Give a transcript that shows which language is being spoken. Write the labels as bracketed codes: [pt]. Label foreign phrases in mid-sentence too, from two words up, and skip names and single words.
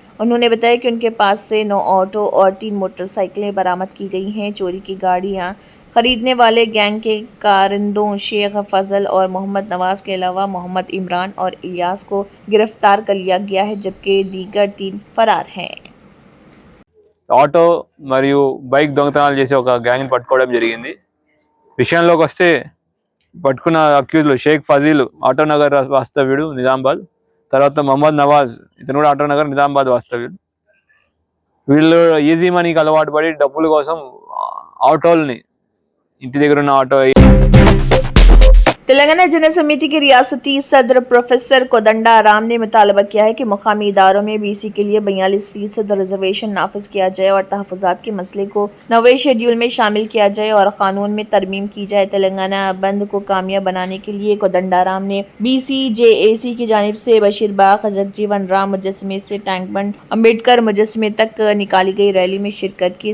[ur] انہوں نے بتایا کہ ان کے پاس سے 9 آٹو اور 3 موٹر سائیکلیں برآمد کی گئی ہیں۔ چوری کی گاڑیاں خریدنے والے گینگ کے کارندوں شیخ فضل اور محمد نواز کے علاوہ محمد عمران اور الیاس کو گرفتار کر لیا گیا ہے، جبکہ دیگر 3 فرار ہیں۔ [te] ఆటో మరియు బైక్ దొంగతనాలు చేసి ఒక గ్యాంగ్ పట్టుకోవడం జరిగింది। విషయంలోకి వస్తే పట్టుకున్న అక్యూజ్లు షేక్ ఫజీల్ ఆటో నగర్ వాస్తవ్యుడు నిజామాబాద్, తర్వాత మహమ్మద్ నవాజ్ ఇతను కూడా ఆటో నగర్ నిజామాబాద్ వాస్తవ్యుడు। వీళ్ళు ఈజీ మనీకి అలవాటు పడి డబ్బుల కోసం ఆటోల్ని ఇంటి దగ్గర ఉన్న ఆటో [ur] تلنگانہ جن سمیتی کے ریاستی صدر پروفیسر کودنڈا رام نے مطالبہ کیا ہے کہ مقامی اداروں میں بی سی کے لیے 42% ریزرویشن نافذ کیا جائے اور تحفظات کے مسئلے کو 9ویں شیڈول میں شامل کیا جائے اور قانون میں ترمیم کی جائے۔ تلنگانہ بند کو کامیاب بنانے کے لیے کودنڈا رام نے بی سی جے اے سی کی جانب سے بشیر باغ جگجیون رام مجسمے سے ٹینک بنڈ امبیڈکر مجسمے تک نکالی گئی ریلی میں شرکت کی۔